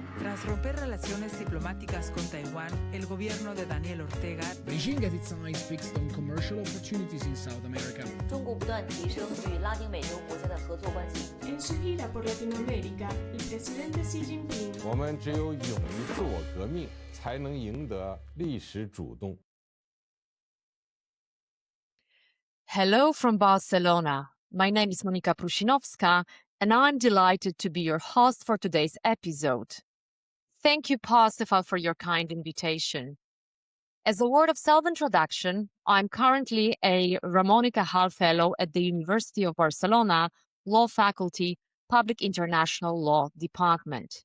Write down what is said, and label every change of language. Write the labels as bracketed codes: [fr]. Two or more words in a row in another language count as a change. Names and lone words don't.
[es] Tras romper relaciones diplomáticas con Taiwán, el gobierno de Daniel Ortega [en] Beijing at its eyes fixed on commercial opportunities in South America. [zh] 中国不断提升与拉丁美洲国家的合作关系。 [es] En su gira por Latinoamérica, el presidente Xi Jinping [zh] 我们只有勇于自我革命，才能赢得历史主动。 [en] Hello from Barcelona. My name is Monika Prusinowska, and I'm delighted to be your host for today's episode. Thank you, Parsifal, for your kind invitation. As a word of self-introduction, I'm currently a Ramon y Cajal Fellow at the University of Barcelona, Law Faculty, Public International Law Department.